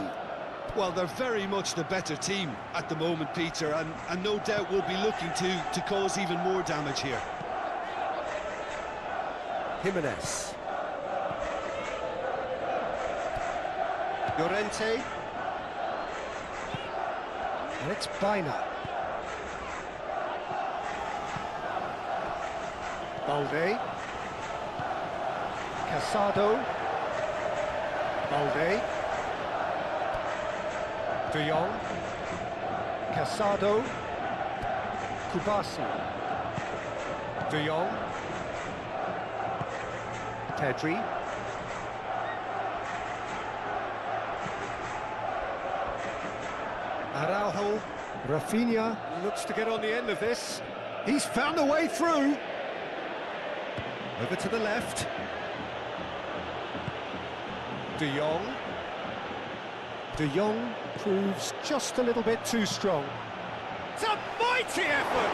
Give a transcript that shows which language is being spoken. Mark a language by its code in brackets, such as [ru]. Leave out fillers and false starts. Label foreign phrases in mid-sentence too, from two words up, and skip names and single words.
[en] Well, they're very much the better team at the moment, Peter, and no doubt will be looking to cause even more damage here. Jimenez. Llorente. And it's Baina. Balde. Casado. Balde. De Jong. Casado. Kubasi. De Jong. Pedri. Araujo. Rafinha looks to get on the end of this. He's found a way through. Over to the left. De Jong. De Jong proves just a little bit too strong. It's a mighty effort!